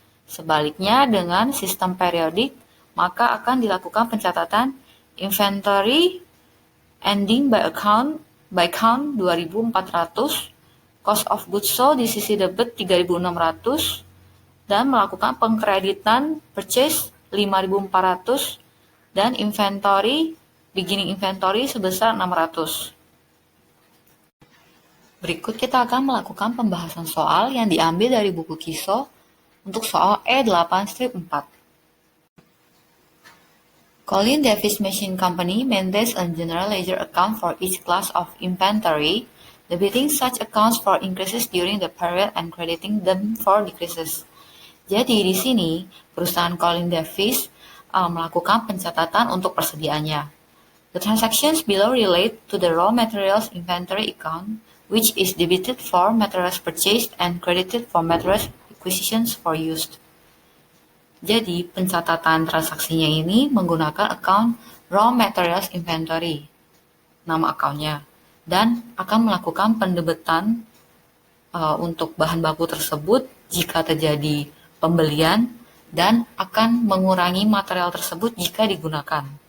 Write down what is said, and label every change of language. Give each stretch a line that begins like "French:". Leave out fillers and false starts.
Indonesian: Sebaliknya dengan sistem periodik, maka akan dilakukan pencatatan inventory ending by count 2.400, cost of goods sold di sisi debit 3.600, dan melakukan pengkreditan purchase 5.400 dan beginning inventory sebesar 600. Berikut kita akan melakukan pembahasan soal yang diambil dari buku KISO untuk soal E8-4.
English: Colin Davis Machine Company maintains a general ledger account for each class of inventory, debiting such accounts for increases during the period and crediting them for decreases.
Indonesian: Jadi di sini perusahaan Colin Davis melakukan pencatatan untuk persediaannya.
English: The transactions below relate to the raw materials inventory account, which is debited for materials purchased and credited for materials acquisitions for used.
Indonesian: Jadi, pencatatan transaksinya ini menggunakan account raw materials inventory, nama accountnya, dan akan melakukan pendebetan untuk bahan baku tersebut jika terjadi pembelian dan akan mengurangi material tersebut jika digunakan.